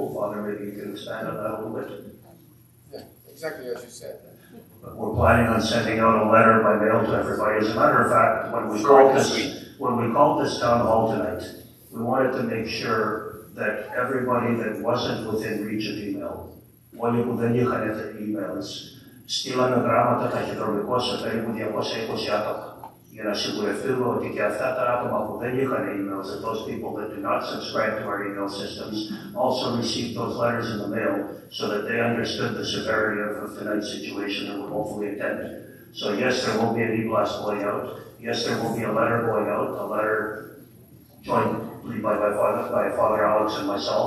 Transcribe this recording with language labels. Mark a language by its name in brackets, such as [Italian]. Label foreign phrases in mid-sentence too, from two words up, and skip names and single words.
[English] Father, maybe you can expand on that a little bit. Yeah, exactly as you said. We're planning on sending out a letter by mail to everybody. As a matter of fact, when we called this town hall tonight, we wanted to make sure that everybody that wasn't within reach of email, [Greek] όλοι που δεν είχαν emails, στείλανε γράμματα ταχυδρομικώς σε περίπου 220 άτομα. Για να σιγουρευτούμε ότι και αυτά τα άτομα που δεν είχαν emails, [English] that those people that do not subscribe to our email systems also received those letters in the mail so that they understood the severity of tonight's situation and would hopefully attend. So yes, there will be an e-blast going out. Yes, there will be a letter going out, a letter jointly by Father Alex and myself.